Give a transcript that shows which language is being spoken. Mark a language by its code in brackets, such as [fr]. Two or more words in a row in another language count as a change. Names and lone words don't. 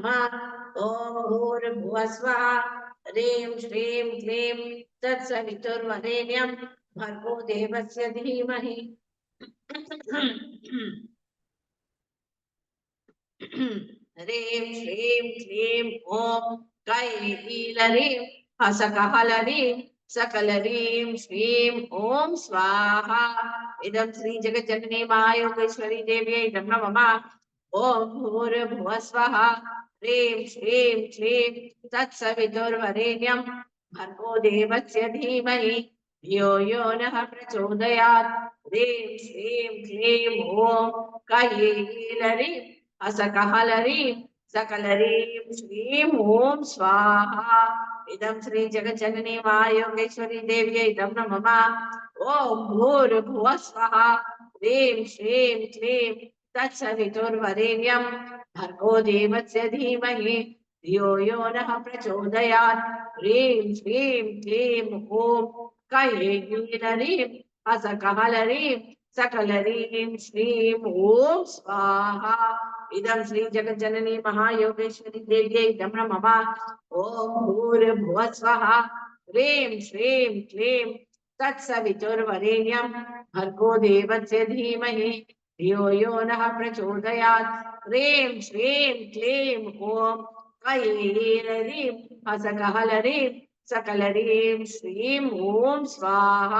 [sa] ఓం భూర్భువస్వః హ్రీం శ్రీం క్లీం తత్సవితుర్వరేణ్యం భర్గో దేవస్య ధీమహి హ్రీం శ్రీం క్లీం ఓం కాయే కీలరీం హసకహలరీం సకలరీం శ్రీం ఓం స్వాహా. ఇదం శ్రీ జగజ్జనని మహాయోగేశ్వరి దేవ్యై ఇదం నమః. ఓం భూర్భువస్వః హ్రీం శ్రీం క్లీం తత్సవితుర్వరేణ్యం భర్గో దేవస్య ధీమహి ధియో యో నః ప్రచోదయాత్. హ్రీం శ్రీం క్లీం ఓం కాయే కీలరీం హసకహలరీం సకలరీం శ్రీం ఓం స్వాహా. ఇదం శ్రీ జగజ్జనని మహాయోగేశ్వరి దేవ్యై ఇదం నమః. ఓం భూర్భువస్వః హ్రీం శ్రీం క్లీం తత్సవితుర్వరేణ్యం భర్గో దేవస్య ధీమహి ధియో యో నః ప్రచోదయాత్. హ్రీం శ్రీం క్లీం ఓం కాయే కీలరీం హసకహలరీం సకలరీం శ్రీం ఓం స్వాహా. ఇదం శ్రీ జగజ్జనని మహాయోగేశ్వరి దేవ్యై ఇదం నమః. ఓం భూర్భువస్వః హ్రీం శ్రీం క్లీం तत्सवितुर्वरेण्यं भर्गो देवस्य धीमहि धियो यो नः प्रचोदयात्। ह्रीं श्रीं क्लीं ॐ कैररीं हसकहलरीं सकलरीं श्रीं ॐ स्वाहा।